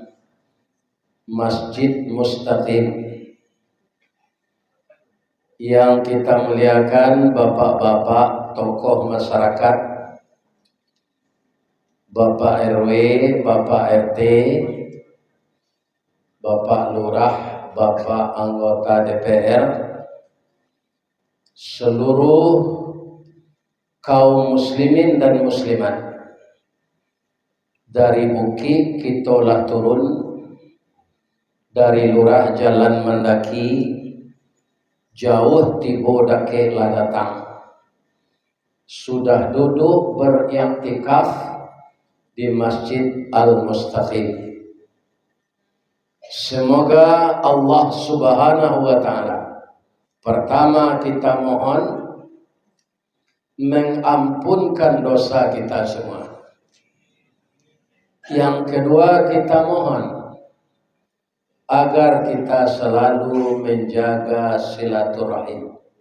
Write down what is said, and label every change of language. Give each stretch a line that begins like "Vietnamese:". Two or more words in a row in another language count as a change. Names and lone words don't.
Indonesian: Masjid Mustaqim, yang kita muliakan bapak-bapak tokoh masyarakat, Bapak RW, Bapak RT, Bapak Lurah, Bapak anggota DPR, seluruh kaum muslimin dan muslimat.
Minangkabau: Dari bukit kitolah turun, dari lurah jalan mendaki, jauh tibo dake lah datang.
Indonesian: Sudah duduk beriktikaf di Masjid Al-Mustaqim. Semoga
Arabic: الله سبحانه وتعالى,
Indonesian: pertama kita mohon mengampunkan dosa kita semua. Yang kedua kita mohon agar kita selalu menjaga silaturahim.